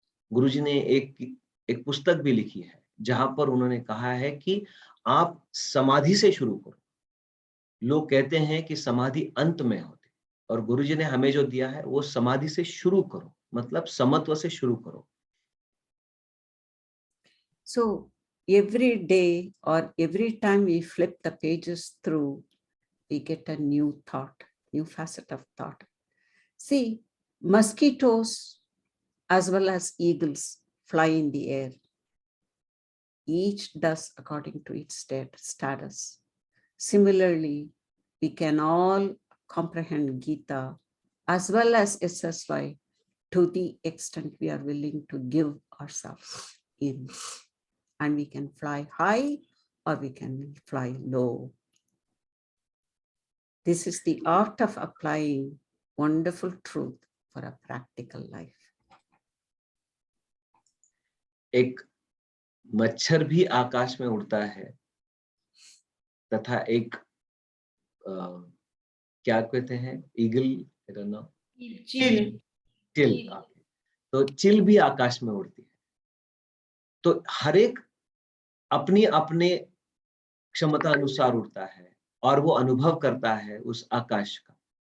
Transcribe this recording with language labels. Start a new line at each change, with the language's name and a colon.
Hindi: गुरुजी ने एक पुस्तक भी लिखी है जहां पर उन्होंने कहा है कि आप समाधि से शुरू करो। लोग कहते हैं कि समाधि अंत में होती, और गुरुजी ने हमें जो दिया है वो समाधि से शुरू करो, मतलब समत्व से शुरू करो।
English: So every day or every time we flip the pages through, we get a new thought, new facet of thought. See, mosquitoes as well as eagles fly in the air. Each does according to its status. Similarly, we can all comprehend Gita as well as SSY to the extent we are willing to give ourselves in. And we can fly high or we can fly low. This is the art of applying wonderful truth for a practical life.
Hindi: एक मच्छर भी आकाश में उड़ता है, तथा एक क्या कहते हैं, ईगल, चिल। तो चिल भी आकाश में उड़ती है। तो हर एक अपनी अपने क्षमता अनुसार उड़ता है और वो अनुभव करता है उस आकाश का।